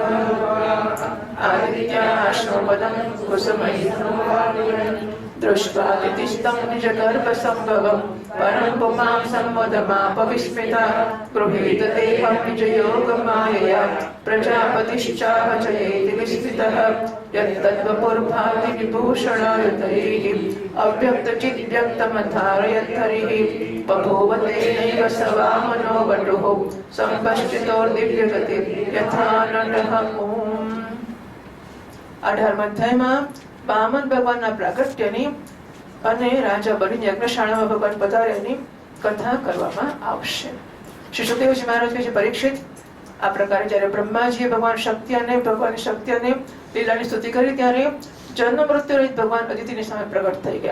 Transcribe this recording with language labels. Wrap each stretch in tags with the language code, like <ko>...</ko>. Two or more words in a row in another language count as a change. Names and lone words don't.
<sa>आदित्याश्वपदं कुसुमैः दृष्ट्वा दितिस्तं निजगर्भसम्भवं परं पुमां संवदमापविस्मिता गृहीत देहं निजयोगमायया प्रजापतिश्चावचयेति विस्मितः यत्तद्वपुर्भाति विभूषणायुतैः अव्यक्तचिद्व्यक्तमधारयद्धरिः बभूव तेनैव स वामनो वटुः सम्पश्चितोर्दिव्यगतिः यथा नटः ॐ</sa> <gu>18 अध्यायમાં વામન ભગવાનના પ્રાગટ્યની અને રાજા બનીને યજ્ઞશાળામાં ભગવાન પધાર્યાની કથા કરવામાં આવશે. શ્રી સુખદેવજી મહારાજ કહે છે, પરીક્ષિત, આ પ્રકારે જ્યારે બ્રહ્માજીએ ભગવાન શક્તિ અને લીલાની સ્તુતિ કરી ત્યારે જન્મ મૃત્યુ રહિત ભગવાન અદિતિની સામે પ્રગટ થઈ ગયા.</gu>